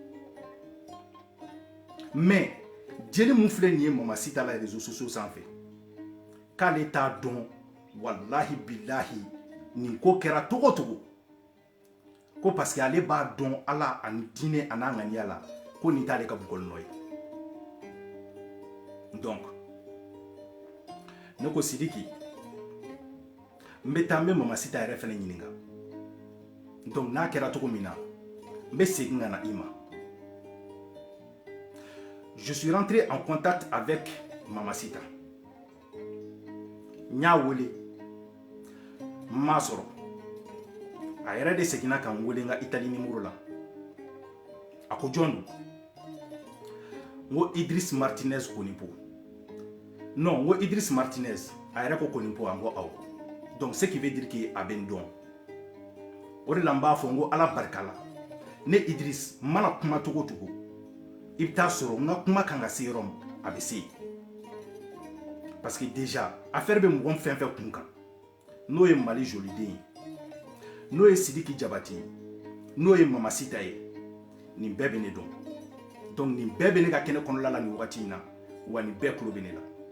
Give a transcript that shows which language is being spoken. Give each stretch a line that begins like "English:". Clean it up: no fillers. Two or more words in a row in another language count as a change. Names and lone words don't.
Bambara: mais jeli mun filɛ nin ye Mama Sita la
French: réseaux sociaux
Bambara: sanfɛ k'ale t'a dɔn
Arabic: wallahi billahi
Bambara: nin ko kɛra cogo o cogo ko
French: parce que
Bambara: ale b'a dɔn ala ani diinɛ a n'a ŋaniya la ko nin t'ale ka bugɔli nɔ ye donc ne ko Sidiki n bɛ taa n bɛ Mama Sita yɛrɛ fɛnɛ ɲininka donc n'a kɛra cogo min na n bɛ segin ka na i ma
French: je suis rentré en contact avec
Bambara: Mama Sita n y'a wele n m'a sɔrɔ a yɛrɛ de seginna ka n wele n ka Italie numéro la a ko jɔn don n ko Idriss Martinez Konipo non n ko Idriss Martinez a yɛrɛ ko Konipo n ko awɔ
French: donc ce qui veut dire que
Bambara: a bɛ n dɔn o de la n b'a fɔ n ko ala barika la ne Idriss n mana kuma cogo o cogo i bɛ taa sɔrɔ n ka kuma kan ka se yɔrɔ min a bɛ se yen
French: parce que déjà affaire
Bambara: bɛ mɔgɔ fɛn fɛn kun kan n'o ye Mali joliden ye n'o ye Sidiki Jabate ye n'o ye Mama Sita ye nin bɛɛ bɛ ne dɔn donc nin bɛɛ bɛ ne ka kɛnɛ kɔnɔla la nin wagati in na wa nin bɛɛ tulo bɛ ne la